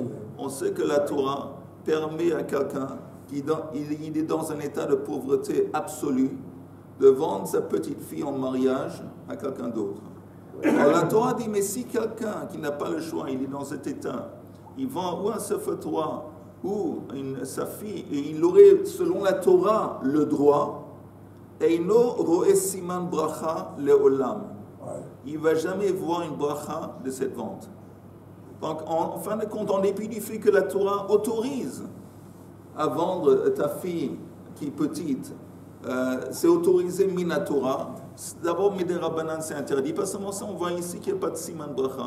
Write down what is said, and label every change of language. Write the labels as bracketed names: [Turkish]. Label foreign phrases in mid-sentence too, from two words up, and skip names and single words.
[French] On sait que la Torah permet à quelqu'un qui est dans un état de pauvreté absolue de vendre sa petite fille en mariage à quelqu'un d'autre. Alors la Torah dit, mais si quelqu'un qui n'a pas le choix, il est dans cet état, il vend ou un [Hebrew] ספר תורה [French] ou sa fille, et il aurait, selon la Torah, le droit, [Hebrew] אינו רואה סימן ברכה לעולם. [French] Il ne va jamais voir une bracha de cette vente. Donc, en fin de compte, en dépit du fait que la Torah autorise à vendre ta fille qui est petite, c'est autorisé [Hebrew] מן התורה. [French] D'abord, [Hebrew] מדרבנן, [French] c'est interdit. Pas seulement ça, on voit ici qu'il n'y a pas de [Hebrew] סימן ברכה.